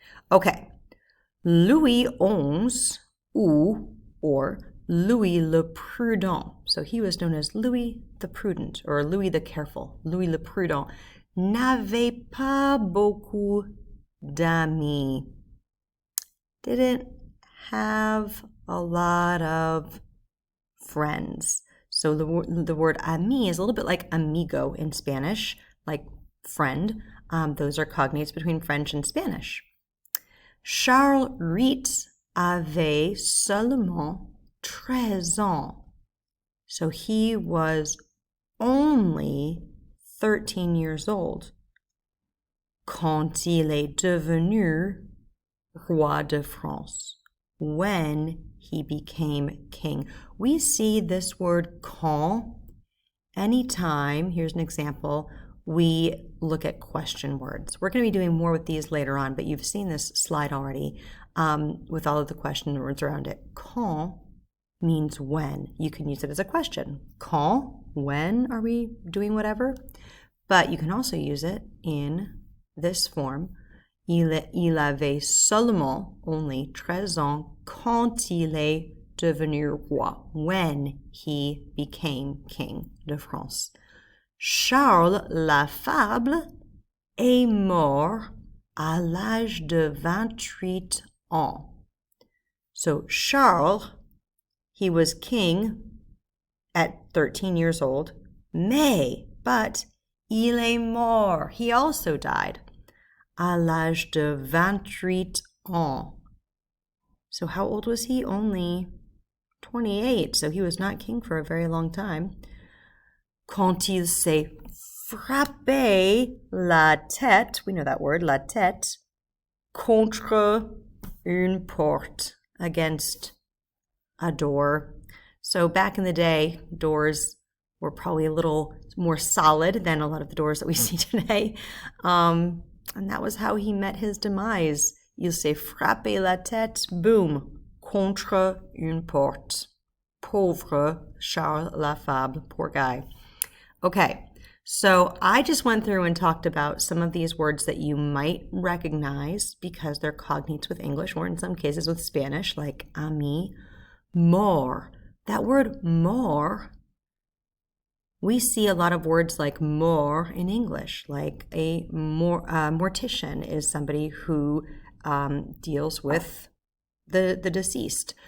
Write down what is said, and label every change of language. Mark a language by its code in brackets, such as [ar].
[en] Okay, Louis XI, or Louis le Prudent, so he was known as Louis the Prudent, or Louis the Careful, Louis le Prudent, [fr] n'avait pas beaucoup d'amis. [en] Didn't have a lot of friends. So the word ami is a little bit like amigo in Spanish, like friend. Those are cognates between French and Spanish. [fr] Charles Rit avait seulement 13 ans. [en] So he was only 13 years old [fr] quand il est devenu roi de France, [en] when he became king. We see this word quand anytime, here's an example, we look at question words. We're going to be doing more with these later on, but you've seen this slide already with all of the question words around it. Quand means when. You can use it as a question. Quand, when are we doing whatever? But you can also use it in this form. [fr] Il avait seulement, only, 13 ans quand il est devenu roi, [en] when he became king [fr] de France. Charles Lafable est mort à l'âge de 28 ans. [en] So Charles, he was king at 13 years old, but [fr] il est mort, [en] he also died, [fr] à l'âge de 28 ans. [en] So how old was he? Only 28, so he was not king for a very long time. [fr] Quand il s'est frappé la tête, [en] we know that word, la tête, [fr] contre une porte, [en] against a door. So back in the day, doors were probably a little more solid than a lot of the doors that we see today. And that was how he met his demise. [fr] Il s'est frappé la tête, boom, contre une porte. [en] Pauvre Charles Lafable, poor guy. Okay, so I just went through and talked about some of these words that you might recognize because they're cognates with English, or in some cases with Spanish, like ami, mort. That word mort, we see a lot of words like mort in English, like a mortician is somebody who deals with the deceased.